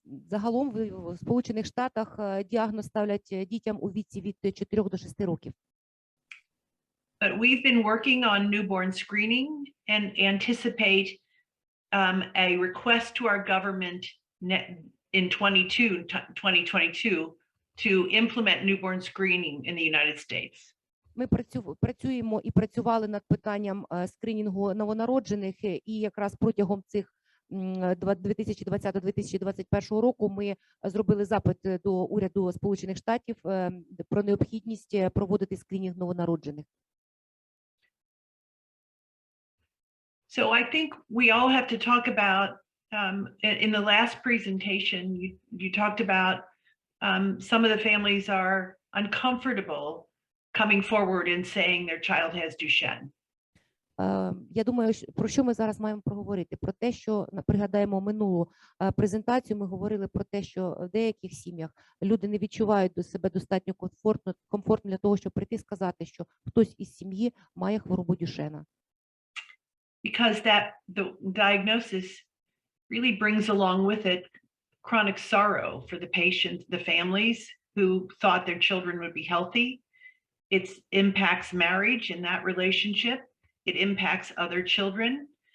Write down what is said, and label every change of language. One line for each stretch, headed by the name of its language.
Ukrainian: Загалом в Сполучених Штатах діагноз ставлять дітям у віці від 4 до 6 років.
English: But we've been working on newborn screening and anticipate a request to our government in 2022 to implement newborn screening in the United States.
Ukrainian: Ми працюємо і працювали над питанням скринінгу новонароджених, і якраз протягом цих 2020-2021 року ми зробили запит до уряду Сполучених Штатів про необхідність проводити скринінг новонароджених.
English: So I think we all have to talk about, in the last presentation, you talked about some of the families are uncomfortable coming forward and saying their child has Dushenn.
Ukrainian: Я думаю, про що ми зараз маємо проговорити? Про те, що, пригадаємо минулу презентацію, ми говорили про те, що в деяких сім'ях люди не відчувають до себе достатньо комфортно для того, щоб прийти і сказати, що хтось із сім'ї має хворобу Дюшена.
English: Because the diagnosis really brings along with it chronic sorrow for the patient, the families who thought their children would be healthy. It impacts marriage in that relationship. It impacts other children.